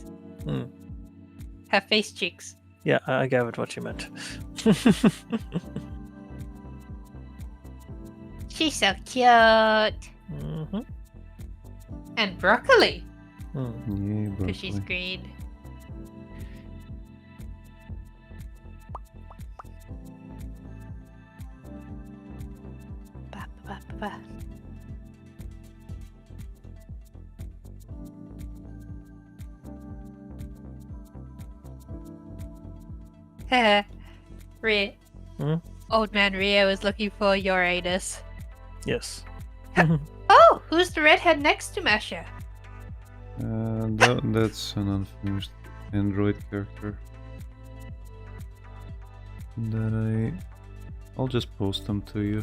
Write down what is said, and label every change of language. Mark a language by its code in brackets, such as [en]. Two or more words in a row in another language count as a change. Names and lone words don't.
[en] Hmm. Her face cheeks. Yeah, I gathered what you meant. She's so cute. Mm-hmm. And broccoli, Yeah, because she's broccoli. green. Ba, ba, ba, ba. Haha. Ria. Hmm? Old man Rio is looking for Uranus. Yes. Oh, who's the redhead next to Masha? That's an unfinished Android character. I'll just post them to you.